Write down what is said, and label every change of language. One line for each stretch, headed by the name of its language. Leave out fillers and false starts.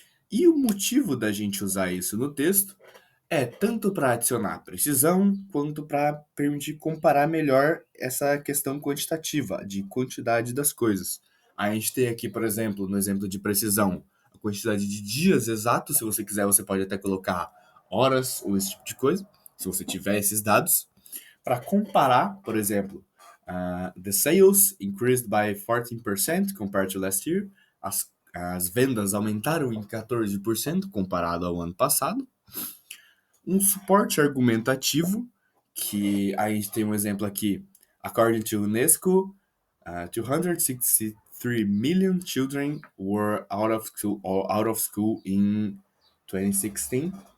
Portuguese: E o motivo da gente usar isso no texto é tanto para adicionar precisão, quanto para permitir comparar melhor essa questão quantitativa, de quantidade das coisas. A gente tem aqui, por exemplo, no exemplo de precisão, a quantidade de dias exatos. Se você quiser, você pode até colocar horas ou esse tipo de coisa, se você tiver esses dados. Para comparar, por exemplo,
English: the sales increased by 14% compared to last year.
Portuguese: As vendas aumentaram em 14% comparado ao ano passado. Um suporte argumentativo, que a gente tem um exemplo aqui.
English: According to UNESCO, 263 million children were out of school in 2016.